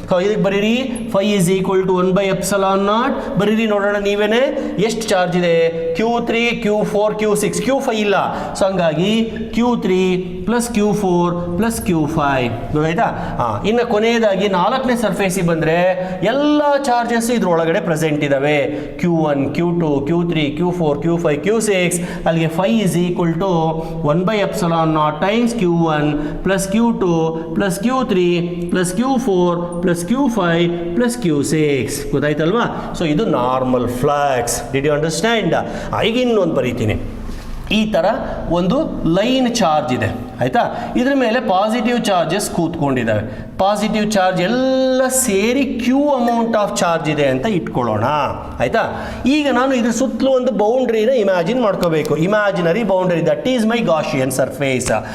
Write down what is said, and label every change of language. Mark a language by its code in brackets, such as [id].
[kn] ಇದಕ್ಕೆ ಬರೀರಿ [en] phi is equal to 1/ε0 [kn] ಬರೀರಿ ನೋಡೋಣ ನೀವೇನೆ ಎಷ್ಟು ಚಾರ್ಜ್ ಇದೆ, Q3 Q4 Q6 Q5 ಇಲ್ಲ, ಸೊ ಹಂಗಾಗಿ Q3 plus Q4 plus Q5 ಗೊತ್ತಾಯ್ತಾ. ಇನ್ನು ಕೊನೆಯದಾಗಿ ನಾಲ್ಕನೇ ಸರ್ಫೇಸಿಗೆ ಬಂದರೆ ಎಲ್ಲ ಚಾರ್ಜಸ್ ಇದ್ರೊಳಗಡೆ ಪ್ರೆಸೆಂಟ್ ಇದ್ದಾವೆ, Q1 Q2 Q3 Q4 Q5 Q6. ಅಲ್ಲಿಗೆ [en] phi is equal to 1/ε0 [kn] times Q1 plus Q2 plus Q3 plus Q4 plus Q5 plus Q6 ಗೊತ್ತಾಯ್ತಲ್ವಾ. So ಇದು normal flux. [en] Did you understand? [kn] ಈಗ ಇನ್ನೊಂದು ಬರೀತೀನಿ. ಈ ಥರ ಒಂದು ಲೈನ್ ಚಾರ್ಜ್ ಇದೆ ಆಯಿತಾ, ಇದ್ರ ಮೇಲೆ ಪಾಸಿಟಿವ್ ಚಾರ್ಜಸ್ ಕೂತ್ಕೊಂಡಿದ್ದಾವೆ, ಪಾಸಿಟಿವ್ ಚಾರ್ಜ್ ಎಲ್ಲ ಸೇರಿ ಕ್ಯೂ ಅಮೌಂಟ್ ಆಫ್ ಚಾರ್ಜ್ ಇದೆ ಅಂತ ಇಟ್ಕೊಳ್ಳೋಣ ಆಯಿತಾ. ಈಗ ನಾನು ಇದ್ರ ಸುತ್ತಲೂ ಒಂದು ಬೌಂಡ್ರಿನ ಇಮ್ಯಾಜಿನ್ ಮಾಡ್ಕೋಬೇಕು, imaginary boundary, [en] That is my Gaussian surface.